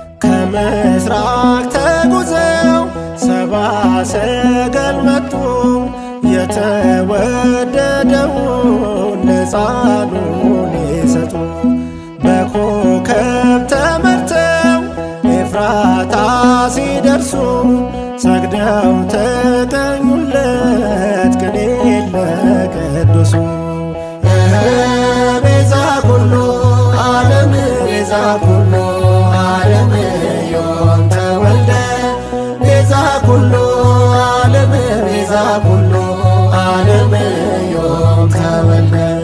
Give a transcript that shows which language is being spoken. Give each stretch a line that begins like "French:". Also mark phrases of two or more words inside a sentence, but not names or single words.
Amharic: ከምስራቅ ተጉዘው ሰባ ሰገል መጡ። የተወደደውን ሕፃኑን ሊሰጡ በኮከብ ተመርተው ኤፍራታ ሲደርሱ ሰግደው ተቀኙለት ቅኔ ለቅዱሱ።
Geez: ቤዛ ኩሉ ዓለም፣ ቤዛ ኩሉ ዓለም ዮም ተወልደ። ቤዛ ኩሉ ዓለም፣ ቤዛ ኩሉ ዓለም ዮም ተወልደ።